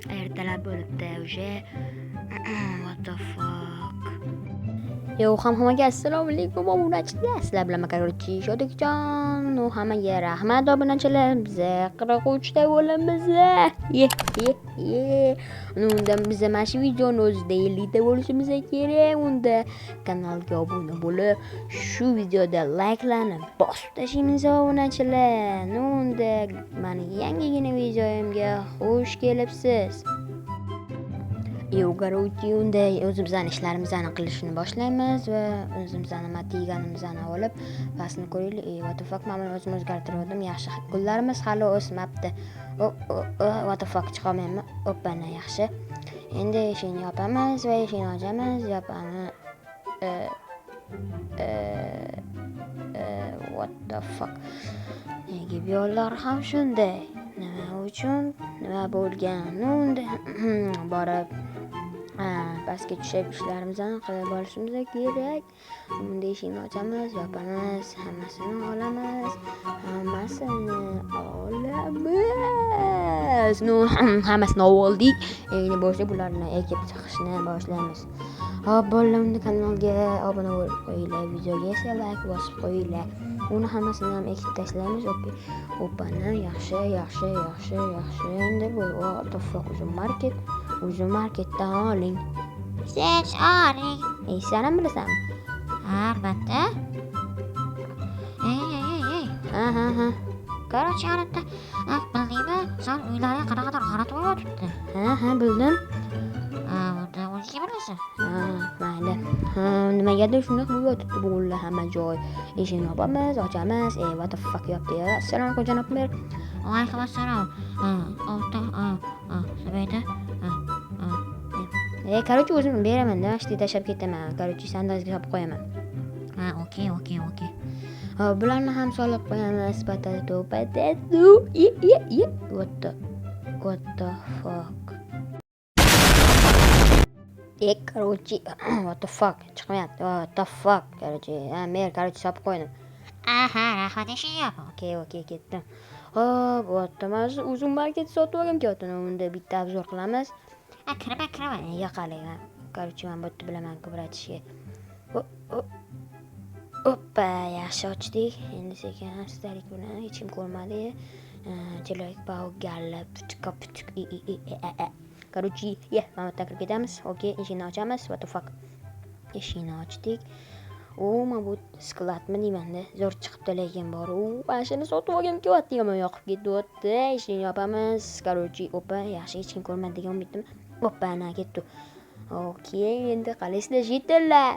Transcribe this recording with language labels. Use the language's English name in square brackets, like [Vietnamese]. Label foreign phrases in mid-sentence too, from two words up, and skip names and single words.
[Uzbek] ertalab bo'libdi o'sha. [English] What the fuck. [Uzbek] Hammaga assalomu alaykum obunachilar. Sizlar bilan Makaroni Shodikjon. Hammaga rahmat obunachilar. Biz 43 ta bo'lamiz. Unda biz mana shu videoni o'zida 50 ta bo'lishimiz kerak. Unda kanalga obuna bo'lib, shu videoda like'larni bosib tashlaymiz obunachilar. Unda meni yangigina videoyimga xush kelibsiz. Yo'qaruvchi unda o'zimizning ishlarimizni qilishni boshlaymiz va o'zimizning materialimizni olib pastni ko'raylik. [English] What the fuck, [Uzbek] men o'zim o'zgartirdim. Yaxshi, gullarimiz hali o'smabdi. [English] What the fuck, [Uzbek] chiqolmayman. Opana, yaxshi. Endi eshikni yopamiz va eshikni ochamiz. Yopamiz. [English] What the fuck. [Uzbek] Nega bu yo'llar ham shunday? Nima uchun? Nima bo'lgan? Unda borib pastga tushib ishlarimizni qilib olishimiz kerak. Unda eshikni ochamiz, yopamiz, hammasini olamiz. Hammasini oldik. Endi bo'lsa bularni ekib chiqishni boshlaymiz. Hop, bolalar, unda kanalga obuna bo'lib qo'yinglar, videoga esa like bosib qo'yinglar. Uni hammasini ham ekib tashlaymiz. Opani, yaxshi. Endi bu [English] what the fuck, [Uzbek] Uzun marketdan oling. Sen oling. Sen ham bilasanmi? Albatta. Ha. Короче, odatda bildingmi? Sen uylarga qanaqadir qaratib o'yotibdi. Ha, bildim. Unda o'zingga bilasan. Mayli. Nimagadir shunday qilib yotibdi bo'ldi hamma joy. Eshikni yopamiz, ochamiz. [English] What the fuck yopdi. [Uzbek] Assalomu alaykum janob mer. Alaykum assalom. Sabayda. Короче, o'zim beraman, ishni tashlab ketaman. Короче, sandalga solib qo'yaman. Okay. Bularni ham solib qo'yamiz. [English] Potato. What the fuck. Короче, what the fuck. Chiqmayapti. What the fuck. [Uzbek] Короче, men solib qo'ydim. Rahmat, eshik yop. Okay, ketdim. Hop, o'tamiz. Uzun market sotib olgim kelyapti. Unda bitta obzor qilamiz. Kirma. Yo'qaling. Короче, men bu yerda bilaman ko'pratishga. Oppa, yaxshi ochdik. Endi sekin astalik bilan hech kim ko'rmadi. Chiroyli bog' galla putuk. Короче, mana kirib ketamiz. Okay, eshikni ochamiz. [English] What the fuck. [Uzbek] Eshikni ochdik. Men bu skladmi deyman-da. Zo'r chiqibdi, lekin bor. Mashina sotib olgim kelyapti, yomon yoqib ketyapti. Eshikni yopamiz. Короче, oppa, yaxshi, hech kim ko'rmadi degan umiddaman. Oppa, ana ketdi. Okay, endi qalaysizlar jetinglar.